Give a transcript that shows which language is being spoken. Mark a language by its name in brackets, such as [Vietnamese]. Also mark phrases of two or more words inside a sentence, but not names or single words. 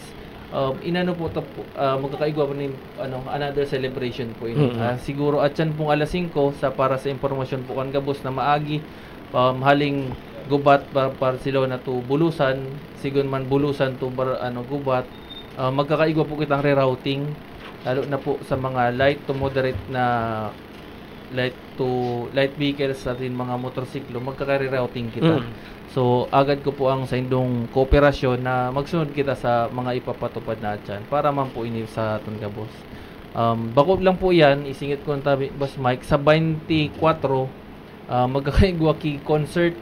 [Bikol] Inano po magkakaigwa po ni another celebration po ini. Siguro at yan pong alas 5 para sa impormasyon po kan Gabos na maagi haling Gubat Barcelona to Bulusan, sigon man Bulusan to Gubat. Magkakaigwa po kitang rerouting lalo na po sa mga [English] light to moderate [Bikol] na [English] light vehicles [Bikol] at mga motorsiklo, magkaka-rerouting kita. So agad ko po ang sa indong kooperasyon na magsunod kita sa mga ipapatupad na dyan para man po ini sa Tongabos. Bakod lang po yan, isingit ko tabi Boss Mike, sa 24 magkakaigwa ki concert.